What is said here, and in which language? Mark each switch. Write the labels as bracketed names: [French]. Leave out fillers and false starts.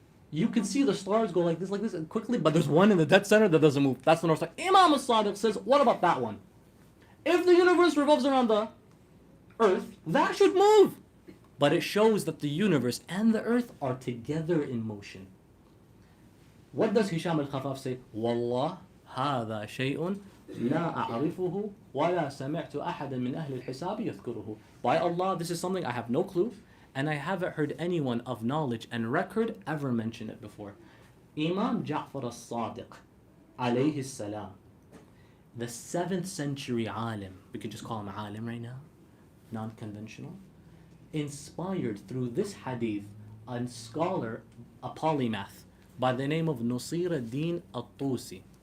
[English] You can see the stars go like this, quickly, but there's one in the dead center that doesn't move. That's the North Star. Imam As-Sadiq says, what about that one? If the universe revolves around the earth, that should move. But it shows that the universe and the earth are together in motion. What does Hisham al-Khafaf say? [Arabic] Wallah, هذا شيء لا أعرفه ولا سمعت أحدا من أهل الحساب يذكره. [English] By Allah, this is something I have no clue, and I haven't heard anyone of knowledge and record ever mention it before. Imam Ja'far al-Sadiq, alayhi salam, the 7th century alim, we could just call him alim right now, non-conventional, inspired through this hadith a scholar, a polymath, by the name of Nasir ad-Din al-Tusi.